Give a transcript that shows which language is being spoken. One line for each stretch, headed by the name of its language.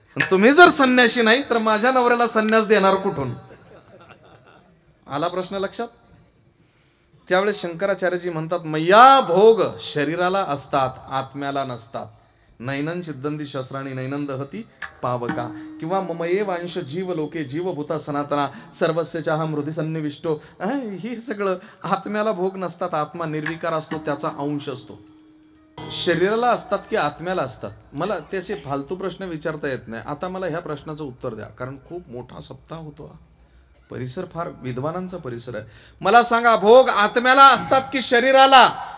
Marathi: तुम्ही जर संन्यासी नाही तर माझ्या नवऱ्याला संन्यास देणार कुठून? आला प्रश्न लक्षात? त्यावेळेस शंकराचार्यजी म्हणतात, मय्या भोग शरीराला असतात, आत्म्याला नसतात.
Sanskrit: नैनन चिद्दंती शस्त्राणी नैनन दहती पावका. किंवा ममये वांश जीव लोके जीवभूता सनातना सर्वस्य चाह मृदी सन्निविष्टो.
Marathi: हे सगळं आत्म्याला भोग नसतात. आत्मा निर्विकार असतो, त्याचा अंश असतो. शरीराला असतात की आत्म्याला असतात? मला त्याचे फालतू प्रश्न विचारता येत नाही. आता मला ह्या प्रश्नाचं उत्तर द्या, कारण खूप मोठा सप्ताह होतो. परिसर फार विद्वानांचा परिसर आहे. मला सांगा, भोग आत्म्याला असतात की शरीराला?